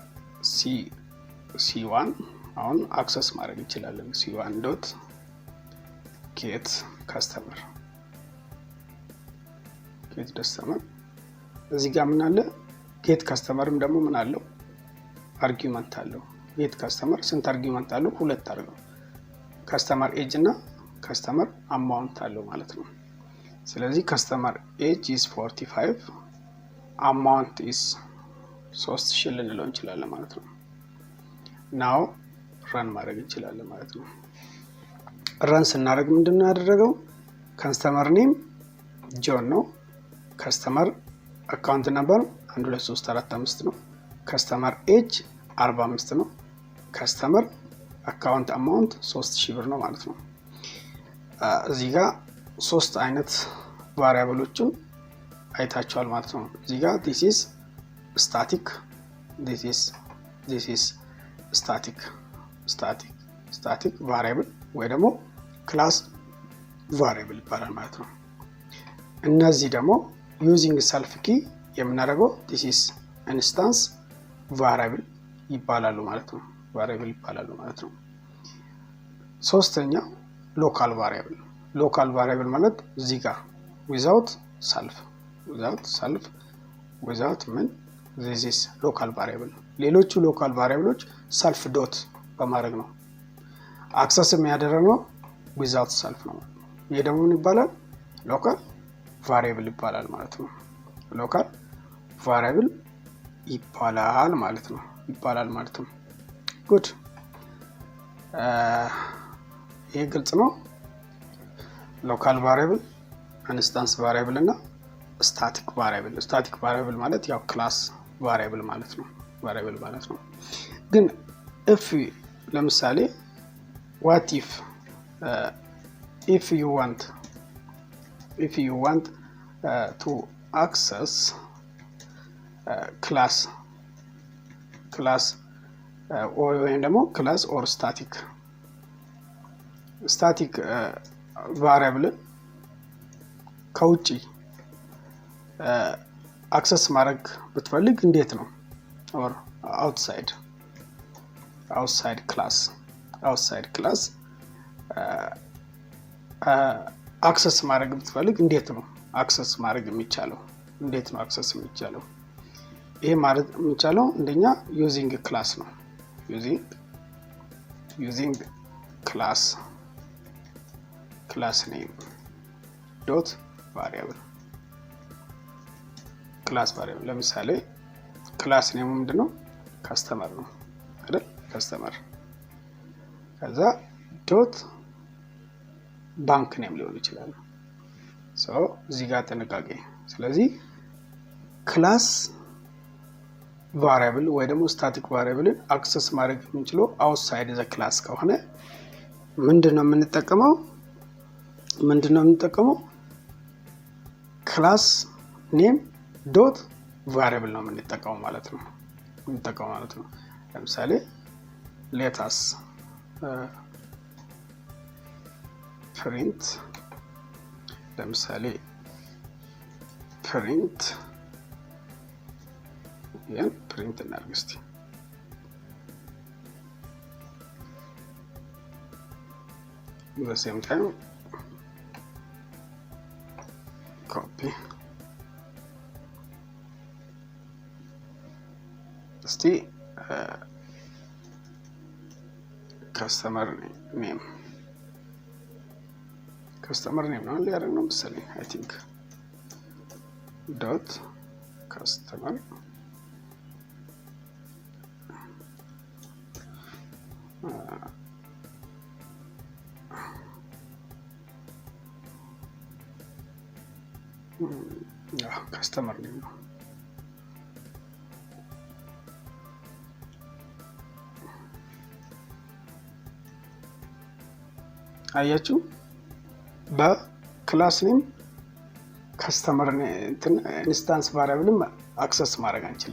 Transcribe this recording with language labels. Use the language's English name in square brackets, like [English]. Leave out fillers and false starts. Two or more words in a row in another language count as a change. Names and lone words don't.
[Amharic] c1 አሁን አክሰስ ማድረግ እንችላለን። c1 [English] dot get customer get customer [Amharic] እዚህ ጋር ምን አለ ጌት ከስተመርም ደግሞ ምን አለው አርጊውመንት አለው ጌት ከስተመር ስንት አርጊውመንት አለው ሁለት አድርገው [English] customer age [Amharic] እና [English] customer amount [Amharic] አለው ማለት ነው ስለዚህ [English] customer age is [Amharic] 45 [English] amount is [Amharic] 3000 ልንለው እንችላለን ማለት ነው [English] now run [Amharic] ማድረግ እንችላለን ማለት ነው run ስናደርግ ምንድነው ያደረገው [English] customer name [Amharic] ጆን ነው [English] customer account number [Amharic] 12345 ነው [English] customer age [Amharic] 45 ነው [English] customer account amount [Amharic] 3000 ብር ነው ማለት ነው እዚህ ጋር ሶስት አይነት ቫሪያብሎችን አይታችኋል ማለት ነው እዚህ ጋር [English] this is static this is static variable [Amharic] ወይ ደግሞ [English] class variable [Amharic] ይባላል ማለት ነው እነዚህ ደግሞ [English] using self key [Amharic] የምናደርገው [English] this is instance variable [Amharic] ይባላሉ ማለት ነው ሶስተኛ [English] local variable [Amharic] ማለት እዚህ ጋር [English] without self [Amharic] ምን this [English] is local variable [Amharic] ሌሎቹ local variableዎች [English] self dot [Amharic] በማድረግ ነው አክሰስ የሚያደርገው [English] without self [Amharic] ነው ይሄ ደግሞ ምን ይባላል [English] local variable [Amharic] ይባላል ማለት ነው [English] local variable [Amharic] ይባላል ማለት ነው good ይሄ ግልጽ ነው [English] local variable instance variable [Amharic] እና [English] static variable [Amharic] ማለት ያው [English] class variable [Amharic] ማለት ነው ግን if ለምሳሌ what [English] if you want to access class or ደግሞ class or static variable [Amharic] ከውጪ አክሰስ ማድረግ ብትፈልግ እንዴት ነው [English] or outside [Amharic] class አክሰስ ማድረግ ብትፈልግ እንዴት ነው አክሰስ ማድረግ የሚቻለው ይሄ ማለት የሚቻለው እንደኛ [English] using class [Amharic] ነው using [English] class name dot variable [Amharic] ለምሳሌ [English] class name [Amharic] ምንድነው customer ነው አይደል customer ከዛ [English] dot bank name [Amharic] ሊሆን ይችላል እዚህ ጋር ተነጋገ ስለዚህ [English] class variable [Amharic] ወይ ደግሞ [English] static variable access [Amharic] ማድረግ የምንችለው [English] outside the class [Amharic] ከሆነ ምንድነው የምንጠቀመው [English] class name dot variable [Amharic] ነው የምንጠቀመው ማለት ነው ለምሳሌ [English] let us [Amharic] print ለምሳሌ print እናድርግ እስቲ [English] the same time [Amharic] copy እስቲ [English] customer name [Amharic] ነው ሊያደርግ ነው መሰለኝ [English] I think dot customer customer name ነው [Amharic] አያችሁ በክላስ [English] name customer instance [Amharic] ቫሪያብልም አክሰስ ማድረግ